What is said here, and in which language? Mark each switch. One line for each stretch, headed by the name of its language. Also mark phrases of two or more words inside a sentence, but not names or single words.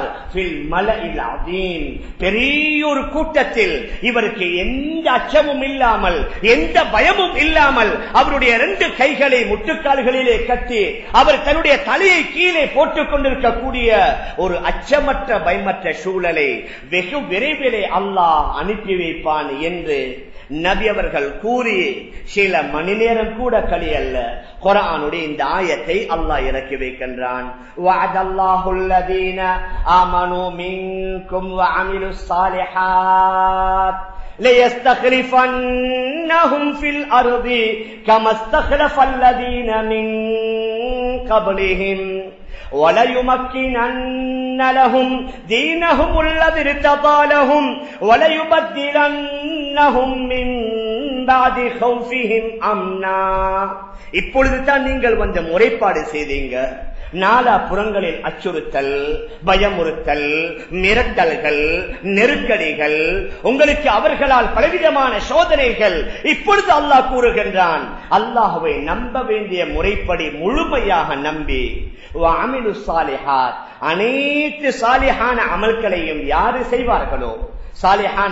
Arabic: في الملإ العظيم,
Tamil: பெரிய ஒரு கூட்டத்தில் இவருக்கு எந்த அச்சமும் இல்லாமல் எந்த பயமும் இல்லாமல் அவருடைய 2 கைகளை முட்டுக்கால்களிலே கட்டி அவர் தன்னுடைய தலையை கீழே போட்டுக் கொண்டிருக்கக்கூடிய ஒரு அச்சமற்ற பயமற்ற சூழலை வெகு விரைவிலே அல்லாஹ் அனுப்பி வைப்பான் என்று நபி அவர்கள் கூறி சில மணி நேரம் கூட கழியல்ல குர்ஆனுடைய இந்த ஆயத்தை அல்லாஹ் இறக்கி வைக்கின்றான்.
Arabic: وعد الله الذين آمنوا منكم وعملوا الصالحات ليستخلفنهم في الأرض كما استخلف الذين من قبلهم وَلَيُمَكِّنَنَّ لَهُمْ دِينَهُمُ الَّذِي ارْتَضَىٰ لَهُمْ وَلَيُبَدِّلَنَّهُمْ مِنْ بَعْدِ خَوْفِهِمْ أَمْنًا.
Tamil: இப்பொழுது தான் நீங்கள் வந்து முறைப்பாடு செய்தீங்க, நாலா புறங்களில் அச்சுறுத்தல், பயமுறுத்தல், மிரட்டல்கள், நெருக்கடிகள், உங்களுக்கு அவர்களால் பலவிதமான சோதனைகள். இப்பொழுது அல்லாஹ் கூறுகின்றான், அல்லாஹ்வை நம்ப வேண்டிய முறைப்படி முழுமையாக நம்பி
Arabic: وعملوا الصالحات,
Tamil: அனைத்து சாலிஹான அமல்களையும் யாரு செய்வார்களோ, சாலிஹான